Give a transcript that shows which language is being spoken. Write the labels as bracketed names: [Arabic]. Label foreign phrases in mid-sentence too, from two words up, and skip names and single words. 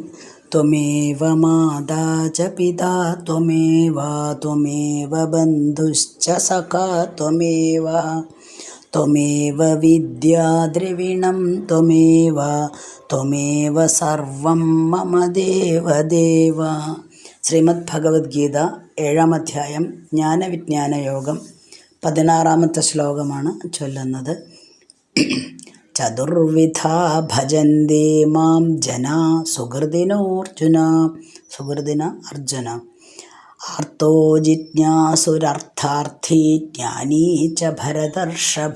[Sanskrit] त्वमेव माता च पिता त्वमेव बन्धुश्च सखा त्वमेव विद्या द्रविणं त्वमेव सर्वं मम देवदेव। [Malayalam] ശ്രീമദ് ഭഗവത്ഗീത 7-ാം അധ്യായം ജ്ഞാനവിജ്ഞാനയോഗം 16-ാമത്തെ ശ്ലോകമാണ് ചൊല്ലുന്നത്. [Sanskrit] ചതുർവിധാ ഭജന്തേ മാം ജനാ സുഹൃദിന അർജുന ആർത്തോ ജിജ്ഞാസുരർത്ഥാർത്ഥി ജ്ഞാനീ ച ഭരതർഷഭ.